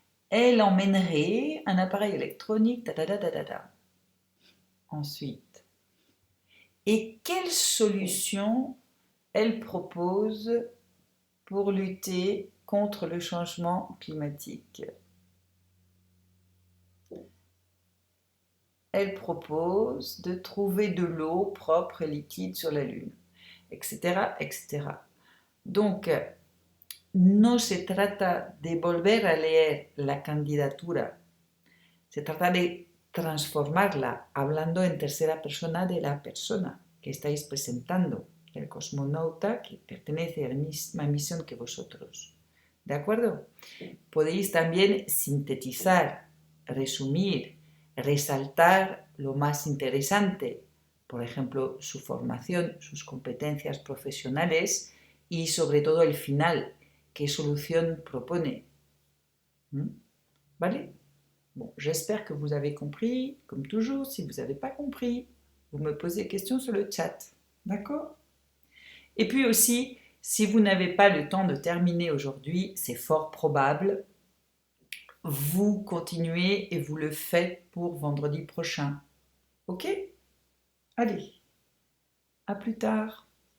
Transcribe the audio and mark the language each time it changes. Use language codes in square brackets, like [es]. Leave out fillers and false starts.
[fr] Elle emmènerait un appareil électronique, Ensuite, et quelle solution elle propose pour lutter contre le changement climatique? elle propose de trouver de l'eau propre et liquide sur la Lune, etc., etc. [es] Donc, no se trata de volver a leer la candidatura, se trata de transformarla hablando en tercera persona de la persona que estáis presentando, el cosmonauta que pertenece a la misma misión que vosotros. ¿De acuerdo? Podéis también sintetizar, resumir, resaltar lo más interesante, por ejemplo, su formación, sus competencias profesionales y sobre todo el final, qué solución propone. ¿Vale? [fr] Bon, j'espère que vous avez compris. Comme toujours, si vous n'avez pas compris, vous me posez des questions sur le chat. D'accord? Et puis aussi, si vous n'avez pas le temps de terminer aujourd'hui, c'est fort probable, vous continuez et vous le faites pour vendredi prochain. Ok? Allez, à plus tard.